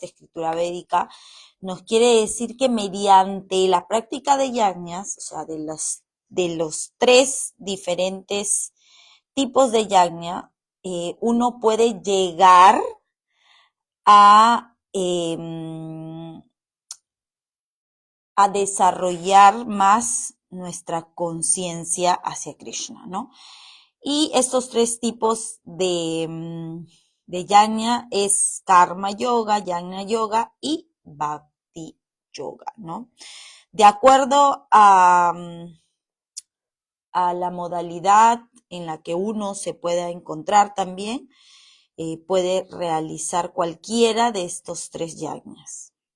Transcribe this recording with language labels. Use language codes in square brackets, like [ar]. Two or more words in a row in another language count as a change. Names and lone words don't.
[es] escritura védica, nos quiere decir que mediante la práctica de yajnas, o sea, de los tres diferentes tipos de yajna, uno puede llegar a desarrollar más nuestra conciencia hacia Krishna, ¿no? Y estos tres tipos de yajna es karma yoga, jnana yoga y bhakti yoga, ¿no? De acuerdo a la modalidad en la que uno se pueda encontrar también, puede realizar cualquiera de estos tres yajnas.